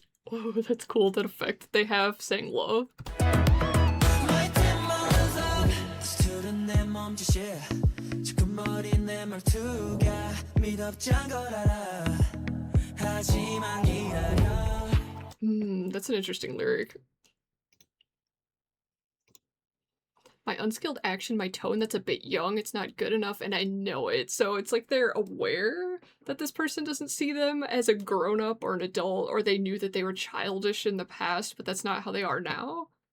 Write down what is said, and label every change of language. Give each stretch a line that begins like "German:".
English: Oh, that's cool, that effect that they have saying love. My tempo is up.
Korean: 스트는 내 몸짓이 조금 버린 내 말투가 미덥지않은 걸 알아. 하지만 기다려.
English: That's an interesting lyric. My unskilled action, my tone that's a bit young, it's not good enough, and I know it. So it's like they're aware that this person doesn't see them as a grown-up or an adult, or they knew that they were childish in the past, but that's not how they are now.